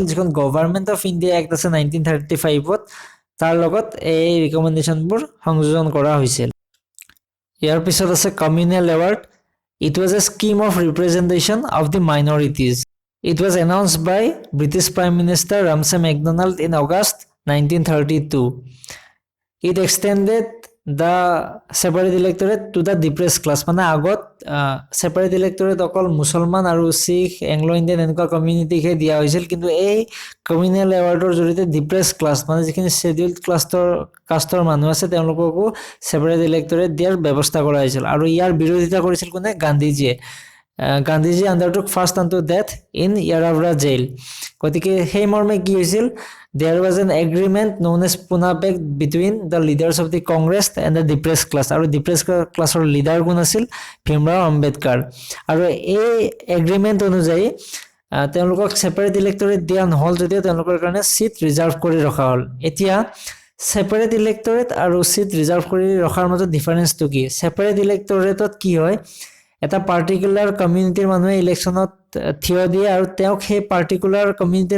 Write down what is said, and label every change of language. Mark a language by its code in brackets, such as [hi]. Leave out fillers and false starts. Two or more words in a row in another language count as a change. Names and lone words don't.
[as] যিখন গভৰ্ণমেণ্ট অফ ইণ্ডিয়া এক্ট আছে 1935ত, তাৰ লগত এই ৰিকমেণ্ডেশ্যনবোৰ সংযোজন কৰা হৈছিল। ইয়াৰ পিছত আছে [en] communal award. It was a scheme of representation of the minorities. It was announced by British Prime Minister Ramsay MacDonald in August 1932. It extended the separate electorate to the depressed class [as] মানে আগত [en] separate electorate [as] অকল মুছলমান আৰু শিখ [en] Anglo Indian [as] এনেকুৱা কমিউনিটিকে দিয়া হৈছিল কিন্তু এই [en] communal award [as] জৰিয়তে [en] depress class [as] মানে যিখিনি [en] scheduled caste [as] মানুহ আছে তেওঁলোককো [en] separate electorate [as] দিয়াৰ ব্যৱস্থা কৰা হৈছিল আৰু ইয়াৰ বিৰোধিতা কৰিছিল কোনে [en] গান্ধীজীয়ে গান্ধীজী undertook fast unto death in Yerawada jail [as] গতিকে সেই মৰ্মে কি হৈছিল [en] there was an agreement known as Pune Pact between the leaders of the Congress and the depressed class আৰু depressed classৰ লিডাৰ [as] কোন আছিল ভীমৰাও আম্বেদকাৰ আৰু এই এগ্ৰিমেন্ট অনুযায়ী তেওঁলোকক [en] separate electorate [as] দিয়া নহল যদিও তেওঁলোকৰ কাৰণে [en] seat reserve [as] কৰি ৰখা হল এতিয়া [en] separate electorate [as] আৰু [en] seat reserve [as] কৰি ৰখাৰ মাজত ডিফাৰেন্সটো কি [en] separate electorate [as] কি হয় এটা [en] particular community [as] মানুহে ইলেকশ্যনত থিয় দিয়ে আৰু তেওঁক সেই [en] particular community